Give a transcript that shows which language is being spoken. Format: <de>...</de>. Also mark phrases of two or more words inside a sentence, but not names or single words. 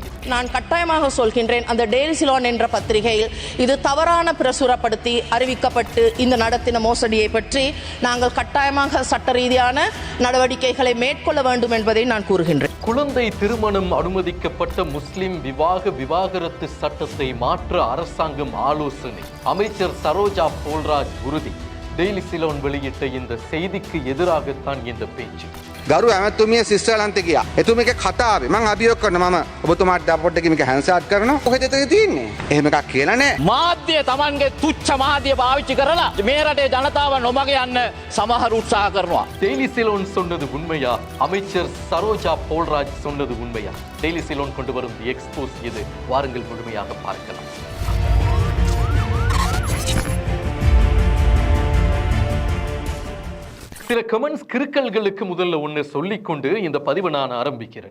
<ta>நான் கட்டாயமாக சொல்கின்றேன், அந்த டெய்லி சிலோன் என்ற பத்திரிகையில் இது தவறான பிரசுரப்படுத்தி அறிவிக்கப்பட்டு இந்த நடத்தின மோசடியை பற்றி நாங்கள் கட்டாயமாக சட்ட ரீதியான நடவடிக்கைகளை மேற்கொள்ள வேண்டும் என்பதை நான் கூறுகின்றேன். குழந்தை திருமணம் அனுமதிக்கப்பட்ட முஸ்லிம் விவாகரத்து சட்டத்தை மாற்ற அரசாங்கம் ஆலோசனை. அமைச்சர் சரோஜா போல்ராஜ் உறுதி. டெய்லி சிலோன் வெளியிட்ட இந்த செய்திக்கு எதிராகத்தான் இந்த பேச்சு.</ta> <si>ගරු ඇමතුමිය සිස්ටර්ලන්තේ ගියා. එතුමියගේ කතාවේ මම අභියෝග කරනවා මම ඔබතුමාට ඩපොට් එකේ මේක හැන්සාට් කරනවා. කොහෙද ඒක තියෙන්නේ? එහෙම එකක් කියලා නෑ. මාධ්‍ය Tamanගේ තුච්ච මාධ්‍ය පාවිච්චි කරලා මේ රටේ ජනතාව නොමග යන්න සමහර උත්සාහ කරනවා.</si> <ta>டெய்லி சிலோன் சொன்னது உண்மையா? அமைச்சர் சரோஜா போல்ராஜ் சொன்னது உண்மையா? டெய்லி சிலோன் கொண்டு வரும் தி எக்ஸ்போஸ் இது. வாருங்கள் முழுமையாக பார்க்கலாம். சில கமெண்ட்ஸ் கிறுக்கல்களுக்கு முதல்ல ஒன்று சொல்லிக்கொண்டு இந்த பதிவு நான் ஆரம்பிக்கிறேன்.</ta>